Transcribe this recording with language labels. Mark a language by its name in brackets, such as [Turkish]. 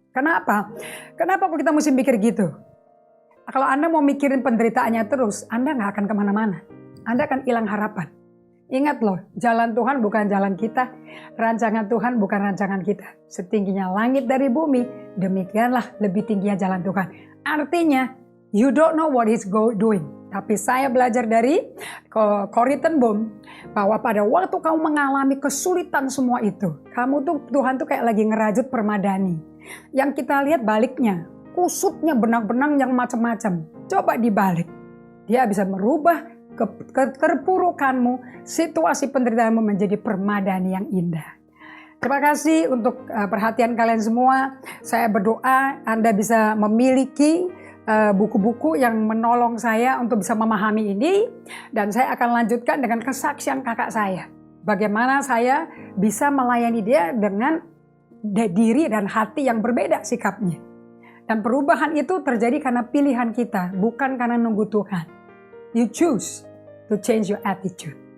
[Indonesian] Kenapa? Kenapa kita mesti mikir gitu? Kalau Anda mau mikirin penderitaannya terus, Anda nggak akan kemana-mana. Anda akan hilang harapan. Ingat loh, jalan Tuhan bukan jalan kita, rancangan Tuhan bukan rancangan kita. Setingginya langit dari bumi, demikianlah lebih tingginya jalan Tuhan. [English] Artinya, you don't know what he's doing. [Indonesian] Tapi saya belajar dari Corrie ten Boom, bahwa pada waktu kamu mengalami kesulitan semua itu, Tuhan tuh kayak lagi ngerajut permadani. Yang kita lihat baliknya, kusutnya benang-benang yang macam-macam. Coba dibalik, dia bisa merubah keterpurukanmu, situasi penderitaanmu menjadi permadani yang indah. Terima kasih untuk perhatian kalian semua. Saya berdoa Anda bisa memiliki buku-buku yang menolong saya untuk bisa memahami ini. Dan saya akan lanjutkan dengan kesaksian kakak saya. Bagaimana saya bisa melayani dia dengan diri dan hati yang berbeda sikapnya. Dan perubahan itu terjadi karena pilihan kita, bukan karena nunggu Tuhan. [English] You choose to change your attitude.